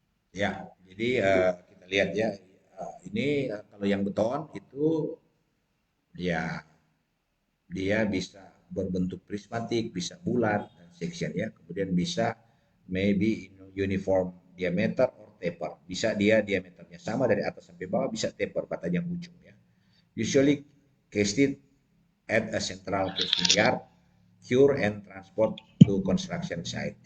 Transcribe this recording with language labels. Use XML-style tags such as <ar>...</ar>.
<id>Ya, jadi kita lihat ya. Ini kalau yang beton itu ya dia bisa berbentuk prismatik, bisa bulat dan section ya. Kemudian bisa</id> <en>maybe uniform diameter or taper.</en> <id>Bisa dia diameternya sama dari atas sampai bawah, bisa taper batajam ujung ya.</id> <en>Usually casted at a central casting yard, cure and transport to construction site.</en>